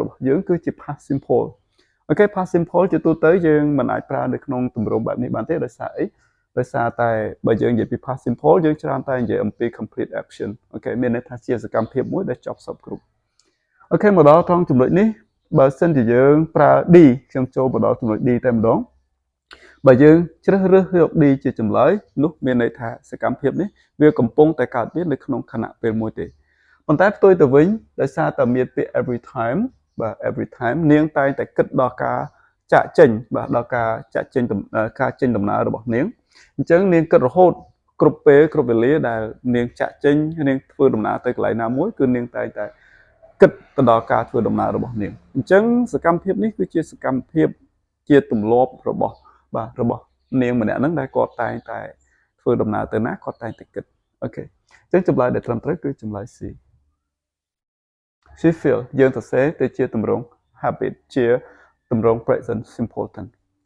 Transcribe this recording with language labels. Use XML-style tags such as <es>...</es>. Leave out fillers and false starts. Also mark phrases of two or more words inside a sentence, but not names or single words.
<km>របស់យើងគឺជា</km> <en>past simple</en> <km>អូខេ</km> <en>past simple</en> <km>ជាទូទៅយើងមិនអាចប្រើនៅក្នុងទម្រង់បែបនេះបានទេដោយសារអីដោយសារតែបើយើងនិយាយពី</km> <en>past simple</en> <km>យើងច្រើនតែនិយាយអំពី</km> <en>complete action</en> <km>អូខេមានន័យថាជាសកម្មភាពមួយដែលចប់សពគ្រប់អូខេមក ដល់ត្រង់ចំណុចនេះបើសិនជាយើងប្រើ D ខ្ញុំចូលមកដល់ចំណុច D តែម្ដងបើយើងជ្រើសរើសយក D ជាចម្លើយនោះមានន័យថាសកម្មភាពនេះវាកំពុងតែកើត មាននៅក្នុងខណៈពេលមួយទេប៉ុន្តែផ្ទុយទៅវិញដោយសារតែមានពាក្យ</km> <en>every time</en> <km>បាទ</km> <en>every time</en> <km>នាងតែងតែគិតដល់ការចាក់ចេញ បាទដល់ការចាក់ចេញការចេញដំណើររបស់នាងអញ្ចឹងនាងគិតរហូតគ្រប់ពេលគ្រប់វេលាដែល នាងចាក់ចេញនាងធ្វើដំណើរទៅកន្លែងណាមួយគឺនាងតែងតែគិតទៅដល់ការធ្វើដំណើររបស់នាងអញ្ចឹងសកម្មភាពនេះគឺជាសកម្មភាពជាទម្លាប់របស់នាងម្នាក់ហ្នឹងដែលគាត់តែងតែធ្វើដំណើរទៅណាគាត់តែងតែគិតអូខេអញ្ចឹងចម្លើយដែលត្រឹមត្រូវគឺចម្លើយ C</km> <en>she feel</en> <km>យើងសរសេរទៅជាទម្រង់ habit ជាទម្រង់</km> <en>present simple tense</en>